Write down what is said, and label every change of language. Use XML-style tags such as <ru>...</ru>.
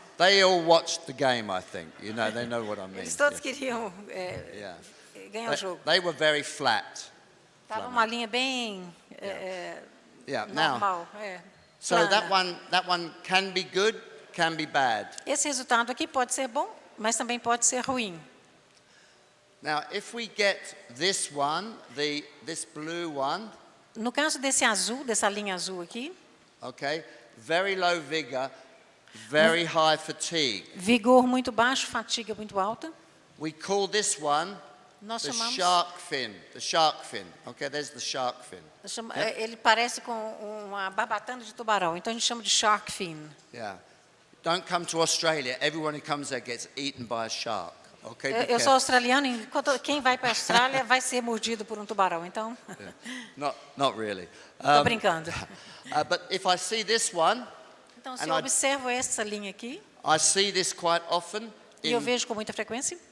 <en>They all watched the game, I think. You know, they know what I mean.</en> <pt>Eles todos queriam ganhar o jogo.</pt> <en>They were very flat.</en> <pt>Tava uma linha bem normal.</pt> <en>So that one can be good, can be bad.</en> <pt>Esse resultado aqui pode ser bom, mas também pode ser ruim.</pt> <en>Now, if we get this one, this blue one,</en> <pt>no caso desse azul, dessa linha azul aqui,</pt> <en>okay, very low vigor, very high fatigue.</en> <pt>Vigor muito baixo, fadiga muito alta.</pt> <en>We call this one</en> <pt>Nós</pt> <en>the</en> <pt>chamamos,</pt> <en>shark fin. The shark fin. Okay, there's the shark fin.</en> <pt>Ele parece com uma barbatana de tubarão, então a gente chama de shark fin.</pt> <en>Yeah. Don't come to Australia. Everyone who comes there gets eaten by a shark. Okay.</en> <pt>Eu sou australiano, e quem vai para a Austrália vai ser mordido por um tubarão, então.</pt> <en>Not really.</en> <pt>Estou brincando.</pt> <en>But if I see this one,</en> <pt>então, se eu observo essa linha aqui,</pt> <en>I see this quite often</en> <pt>e eu vejo com muita frequência.</pt>